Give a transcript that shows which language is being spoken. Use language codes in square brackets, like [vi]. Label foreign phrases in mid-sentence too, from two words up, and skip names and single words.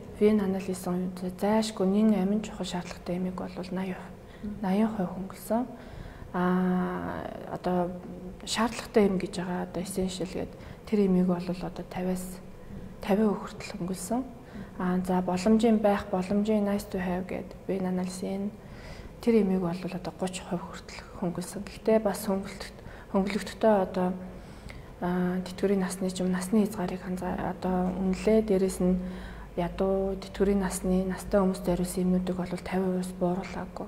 [mn] Вен анализын зайшгүй нийгмийн амин чухал шаардлагатай эмийг бол 80% хөнгөлсөн. Одоо шаардлагатай эм гэж байгаа одоо essential гэдэг тэр эмийг бол одоо 50-аас 50% хүртэл хөнгөлсөн. За боломжийн байх, боломжийн [en] nice to have [mn] гэдэг вен анализын тэр эмийг бол одоо 30% хүртэл хөнгөлсөн. Гэхдээ бас хөнгөлөгчдөө одоо тэтгэврийн насны ч юм насны хязгаарыг одоо үнэлээ. Дээрээс нь ядуу тэтгэврийн настай хүмүүст зориулсан эмнүүдийг бол 50%-аас бууруулаагүй.